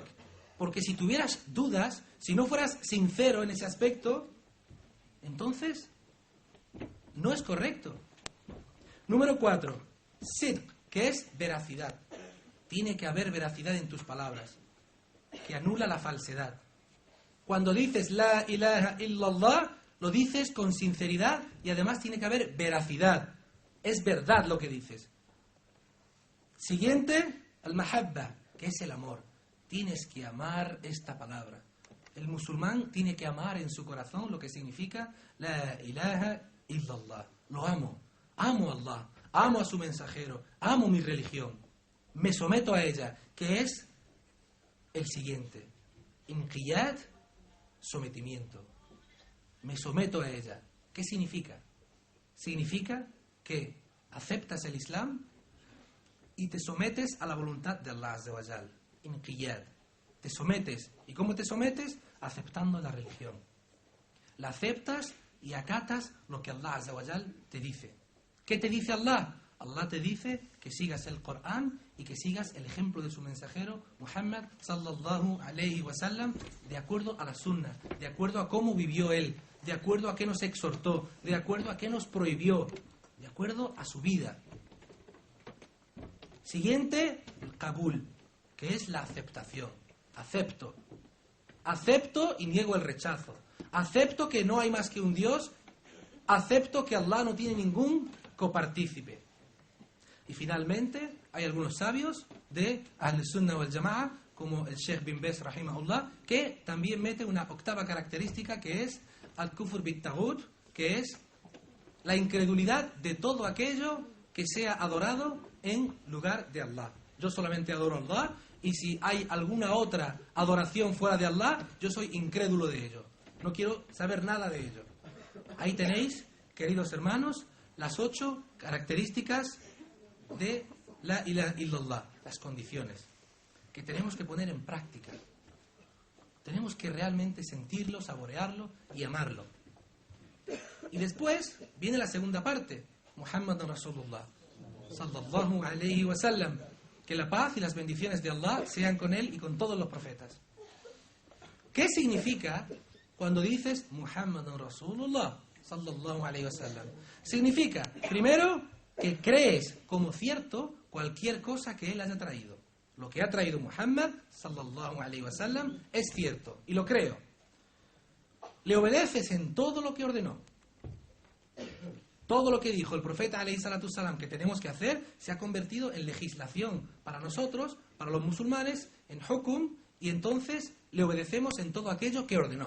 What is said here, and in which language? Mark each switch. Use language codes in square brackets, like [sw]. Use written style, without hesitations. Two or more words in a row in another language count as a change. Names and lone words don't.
[es] Porque si tuvieras dudas, si no fueras sincero en ese aspecto, entonces no es correcto. Número 4, sidq, que es veracidad. Tiene que haber veracidad en tus palabras, que anula la falsedad. Cuando dices [ar] لا إله إلا الله, [es] lo dices con sinceridad y además tiene que haber veracidad. Es verdad lo que dices. Siguiente, al-mahabba, que es el amor. Tienes que amar esta palabra. El musulmán tiene que amar en su corazón lo que significa [ar] لا إله إلا الله. [es] Lo amo. Amo a Allah. Amo a su mensajero. Amo mi religión. Me someto a ella, que es el siguiente. Inqiyad, sometimiento. Me someto a ella. ¿Qué significa? Significa que aceptas el Islam y te sometes a la voluntad de [ar] الله عز وجل. [es] Inqiyad. Te sometes. ¿Y cómo te sometes? Aceptando la religión. La aceptas y acatas lo que [ar] الله عز وجل [es] te dice. ¿Qué te dice Allah? Allah te dice que sigas el Corán y que sigas el ejemplo de su mensajero Muhammad [ar] صلى الله عليه وسلم, [es] de acuerdo a la sunna, de acuerdo a cómo vivió él, de acuerdo a qué nos exhortó, de acuerdo a qué nos prohibió, de acuerdo a su vida. Siguiente, el qabul, que es la aceptación. Acepto. Acepto y niego el rechazo. Acepto que no hay más que un Dios. Acepto que Allah no tiene ningún copartícipe. Y finalmente, hay algunos sabios de [ar] أهل السنة والجماعة [es] como el Sheikh bin Baz rahimahullah, que también mete una octava característica que es [ar] الكفر بالطاغوت, [es] que es la incredulidad de todo aquello que sea adorado en lugar de Allah. Yo solamente adoro a Allah, y si hay alguna otra adoración fuera de Allah, yo soy incrédulo de ello. No quiero saber nada de ello. Ahí tenéis, queridos hermanos, las 8 características de [ar] لا إله إلا الله, [es] las condiciones que tenemos que poner en práctica. Tenemos que realmente sentirlo, saborearlo y amarlo. Y después viene la segunda parte, [ar] محمد رسول الله صلى الله عليه وسلم, [es] que la paz y las bendiciones de Allah sean con él y con todos los profetas. ¿Qué significa cuando dices [ar] محمد رسول الله صلى الله عليه وسلم? [es] Significa, primero, que crees como cierto cualquier cosa que él haya traído. Lo que ha traído Muhammad [ar] صلى الله عليه وسلم [es] es cierto, y lo creo. Le obedeces en todo lo que ordenó. Todo lo que dijo el profeta [ar] عليه الصلاة السلام [es] que tenemos que hacer se ha convertido en legislación para nosotros, para los musulmanes, en hukum, y entonces le obedecemos en todo aquello que ordenó.